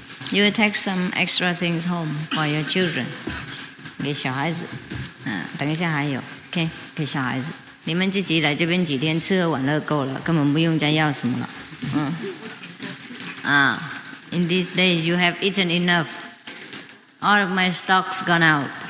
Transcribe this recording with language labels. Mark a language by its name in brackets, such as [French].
[English] You will take some extra things home for your children. [Chinese] 给小孩子。等一下还有 ，OK， 给小孩子。你们自己来这边几天，吃喝玩乐够了，根本不用再要什么了。 [English] In these days you have eaten enough. All of my stock's gone out.